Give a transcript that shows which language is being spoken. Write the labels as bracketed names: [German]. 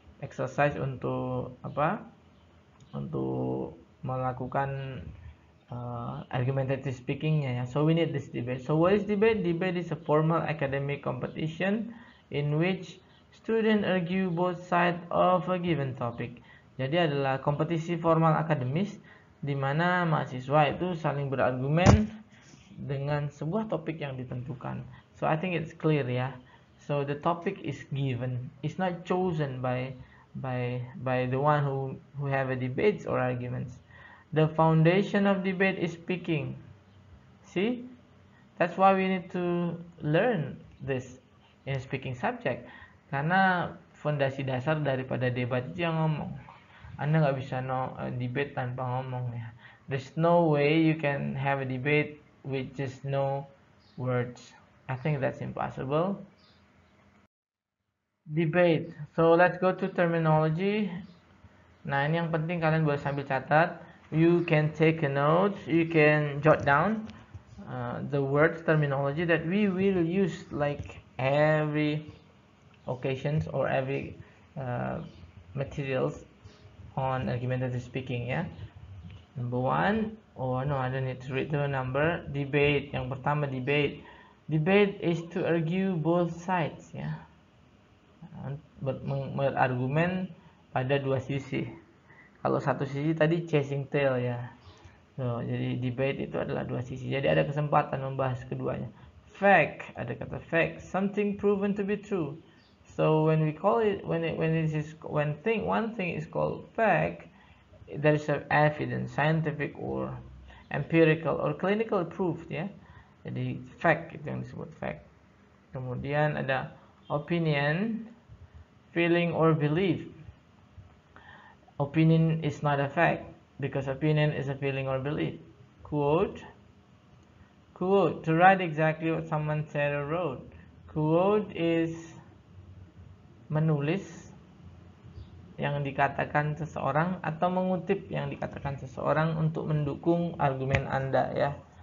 [English] Exercise [Indonesian] untuk apa? Untuk melakukan [English] argumentative speaking-nya ya. So we need this debate. So what is debate? Debate is a formal academic competition in which students argue both sides of a given topic. [Indonesian] Jadi adalah kompetisi formal akademis di mana mahasiswa itu saling berargumen dengan sebuah topik yang ditentukan. [English] So I think it's clear ya. So the topic is given. It's not chosen by the one who have a debates or arguments. The foundation of debate is speaking. See? That's why we need to learn this in speaking subject. [Indonesian] Karena fondasi dasar daripada debat itu yang ngomong. Anda nggak bisa debate tanpa ngomong ya. [English] There's no way you can have a debate with just no words. I think that's impossible. Debate. So let's go to terminology. [Indonesian] Nah ini yang penting kalian boleh sambil catat. [English] You can take a note. You can jot down the words terminology that we will use like every occasions or every materials on argumentative speaking ya. Number one, no, I don't need to read the number. Debate. [Indonesian] Yang pertama [English] debate. Debate is to argue both sides ya. [Indonesian] berargumen pada dua sisi. Kalau satu sisi tadi [English] chasing tail [Indonesian] ya. So, jadi debate itu adalah dua sisi. Jadi ada kesempatan membahas keduanya. [English] Fact, [Indonesian] ada kata [English] fact, something proven to be true. So when we call it, when one thing is called fact, there is evidence, scientific or empirical or clinical proof ya. [Indonesian] Jadi fact itu yang disebut fact. Kemudian ada opinion, [English] feeling or belief. Opinion is not a fact because opinion is a feeling or belief. Quote, to write exactly what someone said or wrote. [Indonesian] Quote is menulis yang dikatakan seseorang atau mengutip yang dikatakan seseorang untuk mendukung argumen Anda ya.